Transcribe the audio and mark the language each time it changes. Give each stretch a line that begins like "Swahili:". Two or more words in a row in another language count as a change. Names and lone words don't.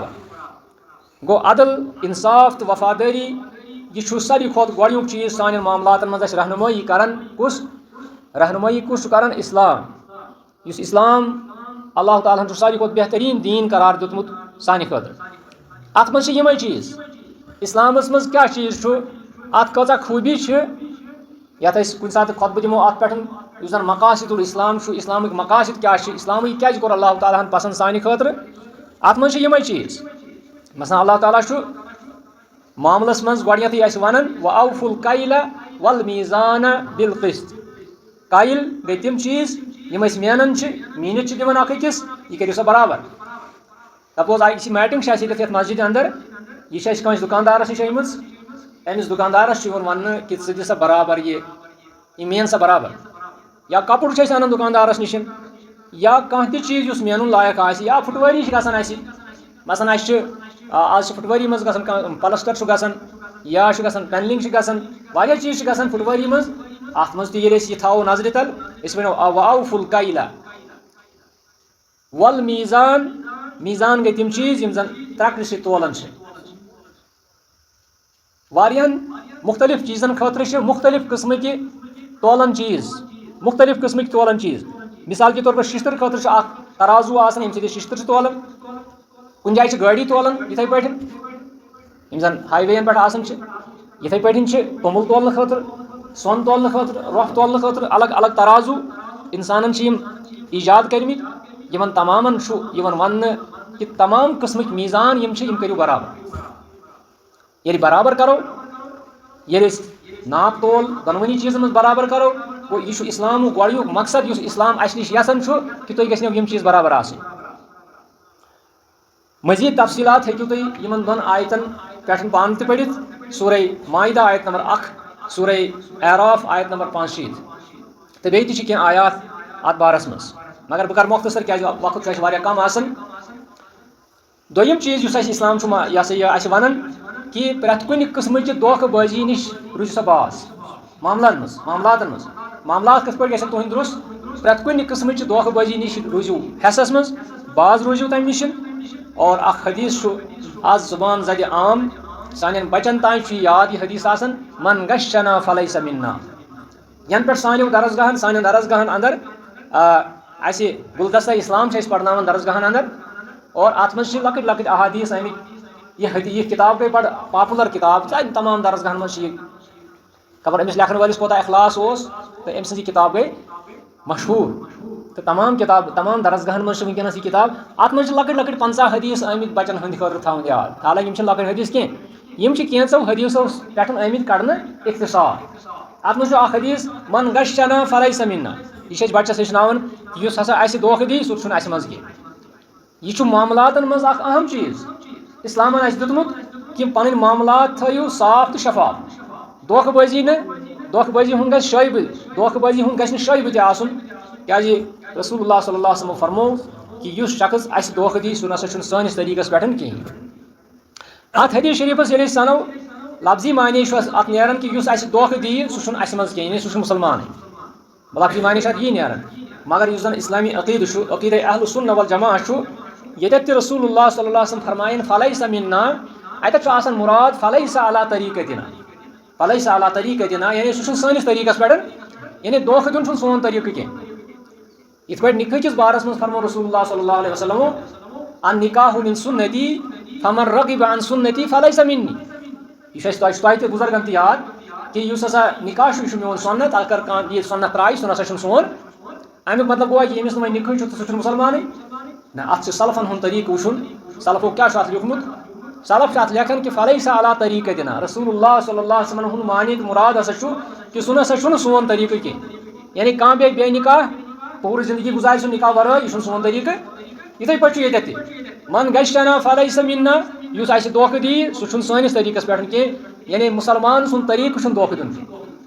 Kashmiri: گوٚو عدل انصاف تہٕ وفادٲری یہ چھُ ساروی کھۄتہٕ گۄڈنیُک چیٖز سانٮ۪ن معاملاتن منٛز اَسہِ رہنمٲیی کران کُس چھُ کران اسلام یُس اسلام اللہ تعالیٰ ہن چھُ ساروی کھۄتہٕ بہتریٖن دیٖن قرار دیُتمُت سانہِ خٲطرٕ اتھ منٛز چھِ یِمے چیٖز اسلامس منٛز کیاہ چیٖز چھُ اتھ کۭژاہ خوٗبی چھِ یتھ أسۍ کُنہِ ساتہٕ خۄطبہٕ دِمو اتھ پٮ۪ٹھ یُس زن مقاصد الاسلام چھُ اسلامٕکۍ مقاصد کیاہ چھِ اسلامٕے کیازِ کوٚر اللہ تعالیٰ ہن پسنٛد سانہِ خٲطرٕ اتھ منٛز چھِ یِمے چیٖز مثلاً اللہ تعالیٰ چھُ معاملس منٛز گۄڈنیٚتھٕے اَسہِ ونان
Arabic: وَأَوْفُوا الْكَيْلَ وَالْمِيزَانَ بِالْقِسْطِ
Kashmiri: کایل گٔے تِم چیٖز یِم أسۍ مینان چھِ میٖنِتھ چھِ دِوان اکھ أکِس یہِ کٔرِو سا برابر سپوز یہِ میٹنگ چھِ اَسہِ ییٚتٮ۪تھ یتھ مسجدِ اندر یہِ چھِ اَسہِ کٲنٛسہِ دُکاندارس نِش أنمٕژ أمِس دُکاندارس چھُ یِوان وننہٕ کہِ ژٕ دِ سا برابر یہِ مین سا برابر یا کپُر چھِ أسۍ انان دُکاندارس نِش یا کانٛہہ تہِ چیٖز یُس مینُن لایق آسہِ یا پھُٹوٲری چھِ گژھان اَسہِ مثلاً اَسہِ چھِ آز چھِ پھُٹوٲری منٛز گژھان کانٛہہ پلسٹر چھُ گژھان یا چھُ گژھان پینلنگ چھِ گژھان واریاہ چیٖز چھِ گژھان پھُٹوٲری منٛز اتھ منٛز تہِ ییٚلہِ أسۍ یہِ تھاوو نظرِ تل أسۍ ونو
Arabic: وَأَوْفُوا الْكَيْلَ وَالْمِيزَان
Kashmiri: میٖزان گٔے تِم چیٖز یِم زن ترٛکرِ سۭتۍ تولان چھِ واریاہن مختلف چیٖزن خٲطرٕ چھِ مختلف قٕسمٕکۍ تولن چیٖز
Urdu: مثال کے طور پر
Kashmiri: ششتٕر خٲطرٕ چھُ اکھ ترازو آسان ییٚمہِ سۭتۍ أسۍ ششتٕر چھِ تولان کُنہِ جایہِ چھِ گٲڑی تولان یِتھٕے پٲٹھۍ یِم زن ہاے ویین پٮ۪ٹھ آسان چھِ یِتھٕے پٲٹھۍ چھِ توٚمُل تولنہٕ خٲطرٕ سۄن تولنہٕ خٲطرٕ رۄپھ تولنہٕ خٲطرٕ الگ الگ ترازو انسانن چھِ یِم ایجاد کٔرمٕتۍ یِمن تمامن چھُ یِوان وننہٕ کہِ تمام قٕسمٕکۍ میٖزان یِم چھِ یِم کٔرِو برابر ییٚلہِ برابر کرو ییٚلہِ أسۍ ناپ تول دۄنوٕنی چیٖزن منٛز برابر کرو گوٚو یہِ چھُ اسلامُک گۄڈنیُک مقصد یُس اسلام اَسہِ نِش یژھان چھُ کہِ تُہۍ گٔژھنو یِم چیٖز برابر آسٕنۍ مزید تفصیلات ہیٚکِو تُہۍ یِمن دۄن آیتن پٮ۪ٹھ پانہٕ تہِ پٔرِتھ سورہ مائدہ آیت نمبر 1 سورہ اعراف آیت نمبر 65 تہٕ بیٚیہِ تہِ چھِ کینٛہہ آیات اتھ بارس منٛز مگر بہٕ کرٕ مۄختصر کیازِ وقت چھُ اَسہِ واریاہ کم آسان دوٚیِم چیٖز یُس اَسہِ اسلام چھُ یہِ ہسا یہِ اَسہِ ونان کہِ پرٛٮ۪تھ کُنہِ قٕسمٕچہِ دھوکہٕ بٲزی نِش روٗزِو سا باز معاملاتن منٛز معاملات کِتھ پٲٹھۍ گژھن تُہنٛدۍ درُست پرٛٮ۪تھ کُنہِ قٕسمٕچہِ دھوکہٕ بٲزی نِش روٗزِو حٮ۪سس منٛز باز روٗزِو تمہِ نِش اور اکھ حدیث چھُ آز زُبان زدِ عام سانٮ۪ن بچن تانۍ چھُ یاد یہِ حدیث آسان
Arabic: من غشنا فلیس منا
Kashmiri: ینہٕ پٮ۪ٹھ سانٮ۪ن درسگاہن اندر اَسہِ گُلدستہ اسلام چھِ أسۍ پرناوان درسگاہن اندر اور اتھ منٛز چھِ لۄکٕٹۍ لۄکٕٹۍ احادیث آمٕتۍ یہِ کِتاب گٔے بڑٕ پاپولر کِتاب تمام درسگاہن منٛز چھِ یہِ خبر أمِس لیکھن وٲلِس کوتاہ اخلاص اوس تہٕ أمۍ سٕنٛز یہِ کِتاب گٔے مشہوٗر تہٕ تمام درسگاہن منٛز چھِ وٕنکیٚنس یہِ کِتاب اتھ منٛز چھِ لۄکٕٹۍ لۄکٕٹۍ 50 حدیث آمٕتۍ بچن ہٕنٛدِ خٲطرٕ تھاوٕنۍ یاد حالانکہِ یِم چھِنہٕ لۄکٕٹۍ حدیث کینٛہہ یِم چھِ کینٛژو حدیثو پٮ۪ٹھ آمٕتۍ کڑنہٕ اختصار اتھ منٛز چھُ اکھ حدیث
Arabic: من غشنا فلیس منا
Kashmiri: یہِ چھِ أسۍ بچس ہیٚچھناوان یُس ہسا اسہِ دھوکہٕ دی سُہ چھُنہٕ اسہِ منٛز کینٛہہ یہِ چھُ معاملاتن منٛز اکھ اہم چیٖز اسلامن اَسہِ دیُتمُت کہِ پنٕنۍ معاملات تھٲیِو صاف تہٕ شفاف دھوکہٕ بٲزی ہُنٛد گژھِ شٲیبہٕ تہِ آسُن کیازِ
Arabic: رسول اللہ صلی اللہ علیہ وسلم
Kashmiri: فرموو کہِ یُس شخص اَسہِ دھوکہٕ دی سُہ نسا چھُنہٕ سٲنِس طریٖقس پٮ۪ٹھ کِہینۍ اتھ حدیث شریٖفس ییٚلہِ أسۍ سنو لفظی معنے چھُ اتھ نیران کہِ یُس اَسہِ دھوکہٕ دِیہِ سُہ چھُنہٕ اَسہِ منٛز کینٛہہ یعنی سُہ چھُ مُسلمانٕے لفظی معنے چھُ اتھ یی نیران مگر یُس زن اسلامی عقیدٕ چھُ عقیدہ
Arabic: اہل السنہ والجماع
Kashmiri: چھُ ییٚتٮ۪تھ تہِ
Arabic: رسول اللہ صلی اللہ علیہ وسلم
Kashmiri: فرمایَن
Arabic: فلیس منا
Kashmiri: اتھ آسان مراد
Arabic: فلیس علی طریقتنا فلیس علی طریقتنا
Kashmiri: یعنی سہ سٲنِس طریقس پٮ۪ٹھ یعنی دھوکہ دیُن چھُنہٕ سون طریقہٕ کینٛہہ یِتھ پٲٹھۍ نِکاح کِس بارس منٛز فرمو
Arabic: رسول اللہ صلی اللہ علیہ وسلم النکاح من سنتی فمن رغب عن سنتی فلیس منی
Kashmiri: یہ چھُ اَسہِ تۄہہِ تہِ بُزرگن تہِ یاد کہ یُس ہسا نکاح چھُ یہِ چھُ میون سنت اگر کانٛہہ یہِ سنت ترٛایہِ سُہ نسا چھُنہٕ سون امیُک مطلب گوٚو کہ ییٚمِس نہٕ وۄنۍ نِکاح چھُ تہٕ سُہ چھُنہٕ مُسلمانٕے نہ اتھ چھُ سلفن ہُنٛد طریقہٕ وٕچھُن سلفو کیٛاہ چھُ اتھ لیوٗکھمُت سلف چھُ اتھ لیکھان کہ
Arabic: فلیس علی طریقتنا رسول اللہ صلی اللہ علیہ وسلم
Kashmiri: ہُنٛد مانِتھ مراد ہسا چھُ کہ سُہ نسا چھُنہٕ سون طریقہٕ کینٛہہ یعنی کانٛہہ بیٚہہِ بے نکاح پوٗرٕ زندگی گُزارِ سُہ نکاح ورٲے یہِ چھُنہٕ سون طریقہٕ یِتھٕے پٲٹھۍ چھُ ییٚتٮ۪تھ تہِ
Arabic: من گشتنا فلیس منا
Kashmiri: یُس اَسہِ دھوکہٕ دِیہِ سُہ چھُنہٕ سٲنِس طریقس پٮ۪ٹھ کینٛہہ یعنی مُسلمان سُنٛد طریقہٕ چھُنہٕ دھوکہٕ دیُن کینٛہہ